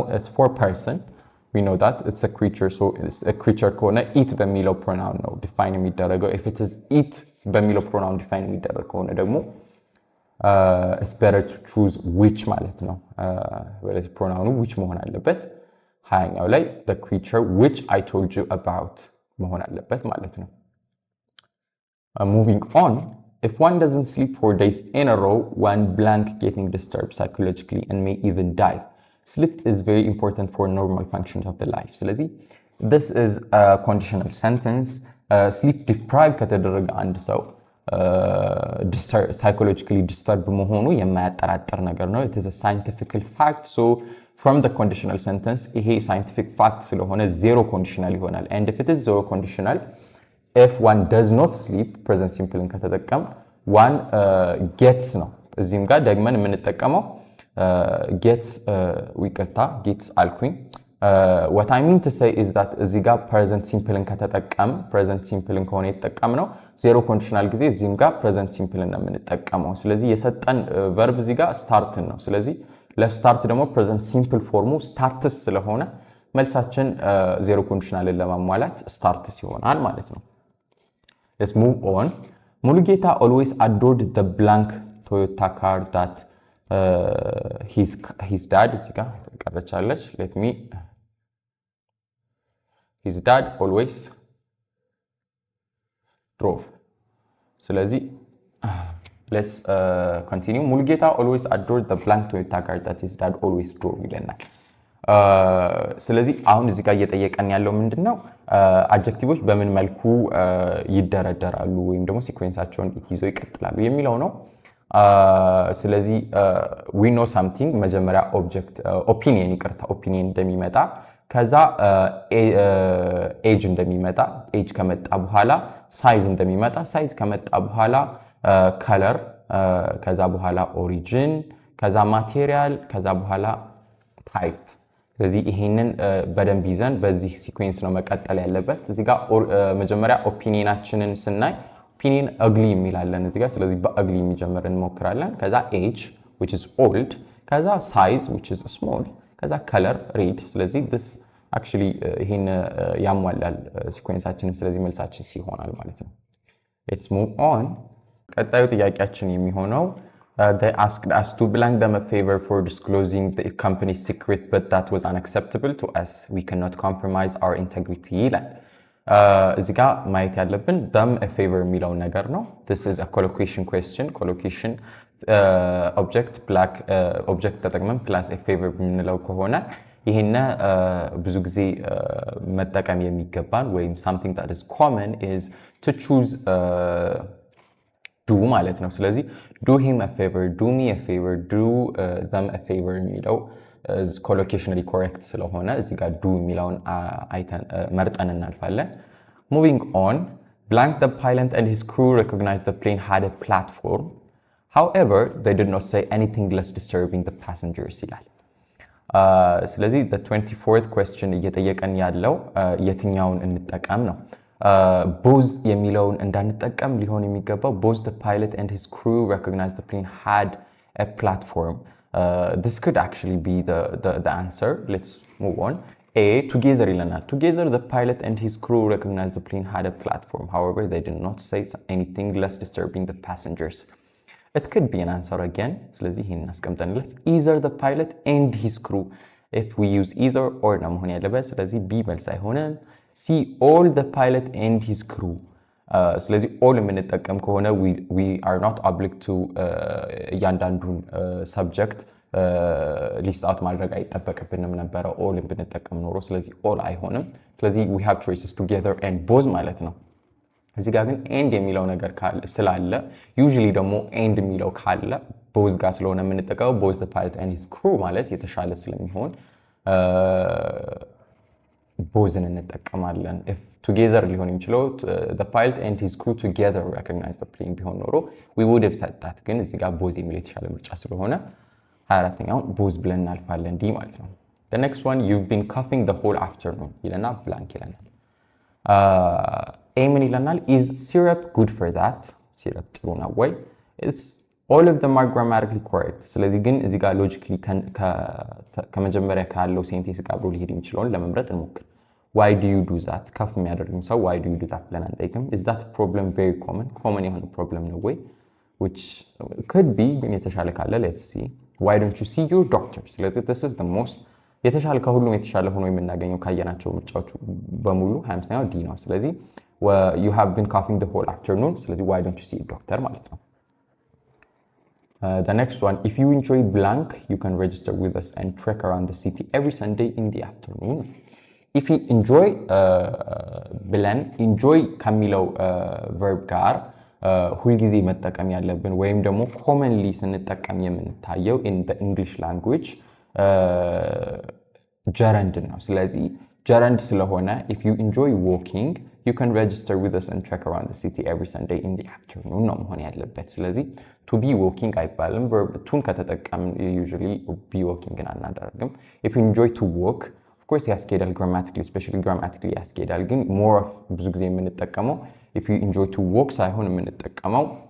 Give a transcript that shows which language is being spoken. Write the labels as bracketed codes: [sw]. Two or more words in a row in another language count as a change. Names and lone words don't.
[en] it's for person we know that it's a creature so it's a creature ከሆነ [am] it በሚለው [en] pronoun [am] ነው define የሚደረገው [en] if it is it [am] በሚለው pronoun define የሚደረግ ከሆነ ደግሞ [en] it's better to choose which [am] ማለት ነው ወለዚህ [en] pronoun which [am] መሆን አለበት ሃያኛው ላይ [en] the creature which I told you about [am] መሆን አለበት ማለት ነው [en] moving on if one doesn't sleep for days in a row one blank getting disturbed psychologically and may even die sleep is very important for normal functions of the life ስለዚህ this is a conditional sentence sleep deprived [am] ከተደረገ አንድ ሰው [en] psychologically disturbed [am] መሆኑ የማያጠራጥር ነገር ነው [en] it is a scientific fact so from the conditional sentence [am] ይሄ scientific fact ስለሆነ [en] zero conditional ይሆናል and if it is zero conditional if one does not sleep present simple ከተጠቀም one gets [am] ነው እዚህም ጋር ደግመን የምንጠቀመው [en] gets gets አልኩኝ what I mean to say is that [am] እዚህ ጋር [en] present [am] simple ከተጠቀም [en] present simple [am] ከሆነ የተጠቀምነው [en] zero conditional [am] ጊዜ እዚህም ጋር [en] present simple [am] ነው የምንጠቀመው ስለዚህ የሰጠን verb እዚህ ጋር start ነው ስለዚህ ለስታርት ደግሞ present simple ፎርሙ starts ስለሆነ መልሳችን [en] zero conditional [am] ለማሟላት starts ይሆናል ማለት ነው [en] let's move on ሙሉጌታ always adored the blank Toyota car that his dad [am] እዚህ ጋር ተቀረቻለች [en] let me his dad always drove [am] ስለዚህ let's continue [en] ሙሉጌታ always adored the blank Toyota car that his dad always drove [am] ይለናል ስለዚህ አሁን እዚህ ጋር እየጠየቀን ያለው ምንድነው አድጀክቲቮች በምን መልኩ ይደረደራሉ ወይም ደግሞ ሲኩዌንሳቸውን ይዘው ይቀጥላሉ የሚለው ነው ስለዚህ [en] we know something [am] መጀመሪያ opinion እንደሚመጣ ከዛ age እንደሚመጣ age ከመጣ በኋላ size እንደሚመጣ size ከመጣ በኋላ color ከዛ በኋላ origin ከዛ material ከዛ በኋላ type ስለዚህ ይሄንን በደንብ ይዘን በዚህ ሲኩዌንስ ነው መቀጠል ያለበት እዚህ ጋር መጀመሪያ ኦፒኒየናችንን ስናይ ኦፒኒየን ugly የሚላለን እዚህ ጋር ስለዚህ በugly የሚጀምር እንሞክራለን ከዛ age [en] which is old [am] ከዛ size [en] which is small [am] ከዛ [en] color red [am] ስለዚህ [en] this actually [am] ይሄን ያሟላል ሲኩዌንሳችንን ስለዚህ መልሳችን ሲሆናል ማለት ነው [en] let's move on ቀጣዩ ጥያቄያችን የሚሆነው they asked us to blank them a favor for disclosing the company's secret but that was unacceptable to us we cannot compromise our integrity [am] ይላል እዚህ ጋር ማየት ያለብን them a favor የሚለው ነገር ነው። [en] this is a collocation question collocation object black object [am] ተጠቅመን [en] plus a favor የምንለው ከሆነ [am] ይሄን ብዙ ጊዜ መጠቀም የሚገባን ወይም [en] something that is common is to choose do [am] ማለት ነው። ስለዚህ [en] do him a favor, do me a favor, do them a favor የሚለው is collocationally correct [am] ስለሆነ እዚህ ጋር do የሚለውን መርጠን እናልፋለን። [en] Moving on, blank the pilot and his crew recognized the plane had a platform. However, they did not say anything less disturbing the passengers [am] ይላል። ስለዚህ [en] the 24th question [am] እየጠየቀን ያለው የትኛውን እንጠቀም ነው። [en] both [am] የሚለውን እንዳንጠቀም ሊሆን የሚገባው [en] both the pilot and his crew recognized the plane had a platform. This could actually be the answer. Let's move on. A, together [am] ይለናል። [en] Together the pilot and his crew recognized the plane had a platform. However, they did not say anything less disturbing the passengers. It could be an answer again. [am] ስለዚህ ይሄን እናስቀምጠንለት [en] either the pilot and his crew. If we use either or [am] ነው መሆን ያለበት። ስለዚህ B መልስ አይሆንም። [en] C, all the pilot and his crew. [am] ስለዚህ all የምንጠቀም ከሆነ [en] we are not obliged to [am] እያንዳንዱን subject ሊስት አውት ማድረግ አይጠበቅብንም ነበረ all ብንጠቀም ኖሮ። ስለዚህ all አይሆንም። ስለዚህ [en] we have choices together and both [am] ማለት ነው። እዚህ ጋር ግን ኤንድ የሚለው ነገር ስላለ usually ደግሞ ኤንድ የሚለው ካለ both ጋር ስለሆነ የምንጠቀመው [en] both the pilot and his crew [am] ማለት የተሻለ ስለሚሆን bothን እንጠቀማለን። if together ሊሆን የሚችለው [en] the pilot and his crew together recognize the plane [am] ቢሆን ኖሮ [en] we would have said that። [am] ግን እዚህ ጋር both የሚለው የተሻለ ምርጫ ስለሆነ 24ኛው both ብለን እናልፋለን ዲ ማለት ነው። [en] the next one you've been coughing the whole afternoon [am] ይለና blank ይለናል። ምን ይለናል? [en] is syrup good for that? [am] syrup ጥሩ ነው ወይ? [en] it's all of them are grammatically correct። [am] ስለዚህ ግን እዚህ ጋር logically ከመጀመሪያ ካለው ሴንቴንስ ጋር አብሮ ሊሄድ የሚችለውን ለመምረጥ እንሞክር። [en] why do you do that? [am] ከፍ የሚያደርግም ሰው [en] why do you do that [am] ብለን አንጠይቅም። [en] is that problem very common [am] የሆነ problem ነው ወይ? [en] which could be [am] ግን የተሻለ ካለ [en] let's see why don't you see your doctor? ስለዚህ this is the most [am] የተሻለ ከሁሉም የተሻለ ሆኖ የምናገኘው ካየናቸው ምርጫዎች በሙሉ 25ኛው ዲ ነው። ስለዚህ [en] you have been coughing the whole afternoon [am] ስለዚህ [en] why don't you see a doctor [am] ማለት ነው። [en] The next one, if you enjoy blank you can register with us and trek around the city every Sunday in the afternoon. if you enjoy [am] ብለን enjoy ከሚለው verb ጋር ሁልጊዜ መጠቀም ያለብን ወይም ደግሞ commonly ስንጠቀም የምንታየው [en] in the English language gerund [am] ነው። ስለዚህ [en] gerund [am] ስለሆነ [en] if you enjoy walking you can register with us and trek around the city every Sunday in the afternoon [am] ነው መሆን ያለበት። ስለዚህ [en] to be walking [am] አይባልም። verb ቱን ከተጠቀምን [en] usually be walking [am] ግን አናደርግም። [en] if you enjoy to walk of course ያስኬዳል grammatically especially grammatically [am] ያስኬዳል። ግን more of ብዙ ጊዜ የምንጠቀመው [en] if you enjoy to walk [am] ሳይሆን የምንጠቀመው